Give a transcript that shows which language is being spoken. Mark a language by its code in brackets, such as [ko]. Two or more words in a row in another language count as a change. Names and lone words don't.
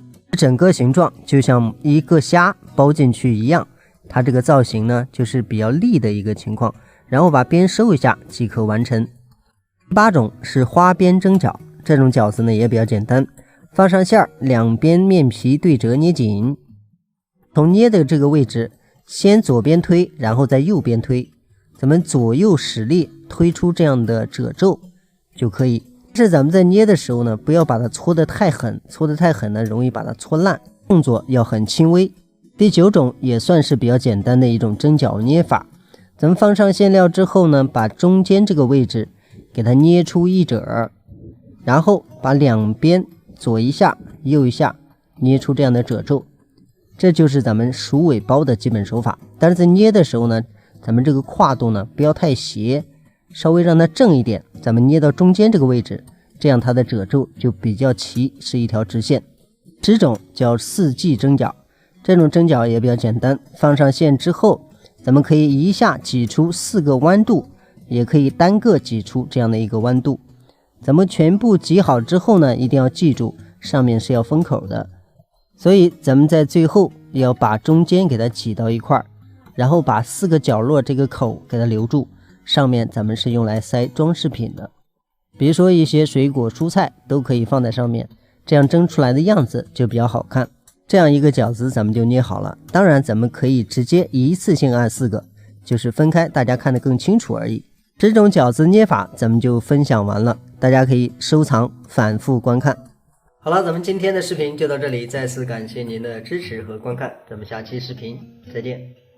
[zh] 整個形狀就像一個蝦包進去一樣，它這個造型呢就是比較立的一個情況，然後把邊收一下即可完成。第8種是花邊蒸餃，這種餃子呢也比較簡單，放上餡，兩邊面皮對折捏緊，從捏的這個位置先左邊推，然後再右邊推，咱們左右使力推出這樣的褶皺就可以。但是咱們在捏的時候呢，不要把它搓得太狠，搓得太狠呢容易把它搓爛，動作要很輕微。第9種也算是比較簡單的一種蒸餃捏法，咱們放上餡料之後呢，把中間這個位置給它捏出一褶，然後把兩邊左一下右一下捏出這樣的褶皺，這就是咱們鼠尾包的基本手法。但是在捏的時候呢，咱們這個跨度呢不要太斜，稍微讓它正一點，咱們捏到中間這個位置，這樣它的褶皺就比較齊，是一條直線。10種叫四季蒸餃，這種蒸餃也比較簡單，放上餡之後，咱們可以一下擠出4個彎度，也可以單個擠出這樣的一個彎度。咱們全部擠好之後呢，一定要記住上面是要封口的，所以咱們在最後要把中間給它擠到一塊，然後把4個角落這個口給它留住，上面咱們是用來塞裝飾品的，比如說一些水果蔬菜都可以放在上面，這樣蒸出來的樣子就比較好看。這樣一個餃子咱們就捏好了。當然咱們可以直接一次性按4個，就是分開大家看得更清楚而已。 10種餃子捏法咱們就分享完了，大家可以收藏反复觀看。好了，咱們今天的視頻就到這裡，再次感謝您的支持和觀看，咱們下期視頻再見。